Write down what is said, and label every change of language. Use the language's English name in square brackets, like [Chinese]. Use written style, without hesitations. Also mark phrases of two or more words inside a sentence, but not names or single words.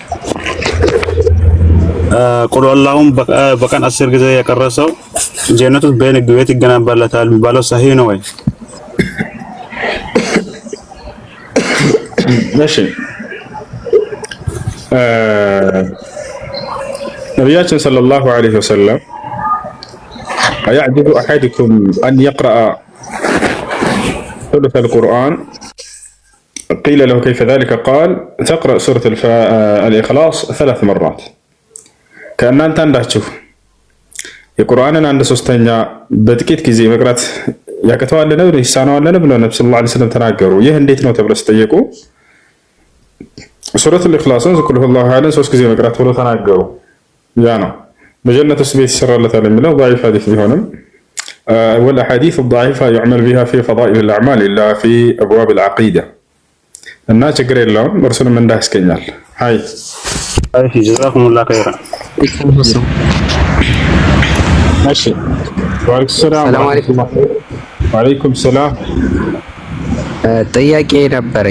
[Arabic] قل اللهم [Amharic] በቀን 10 ጊዜ የቀረሰው ጀነቱ በንግድ ቤት ይገነባለታል የሚባለው ሰሂህ ነው ወይ? እሺ ነቢያችን [Arabic] صلى الله عليه وسلم أيعجز أحدكم أن يقرأ ثلث القرآن قيل له كيف ذلك قال تقرأ سورة الإخلاص 3 مرات [Amharic] ከእናንተ አንዳችሁ የቁርአንን 1/3 በጥቂት ጊዜ መቅራት ያቅተዋልን ይሳነዋልን ብለው ነብዩ [Arabic] صلى الله عليه وسلم [Amharic] ተናገሩ። ይህ እንዴት ነው ተብለው ሲጠየቁ ሱረቱል ኢኽላስን [Arabic] قل هو الله أحد [Amharic] 3 ጊዜ መቅራት ብሎ ተናገሩ። ያ ነው በጀነት ውስጥ ቤት ይሰራለታል የሚለው [Arabic] ضعيف حديث [Amharic] ቢሆንም [Arabic] والأحاديث الضعيفة يعمل بها في فضائل الأعمال إلا في أبواب العقيدة [Amharic] እና ችግር የለውም እርሱንም እንዳያስገኛል። ሃይ [Arabic] እሺ جزاكم الله خيرا። እሺ وعليكم السلام። [Amharic] ጥያቄ ነበረኝ።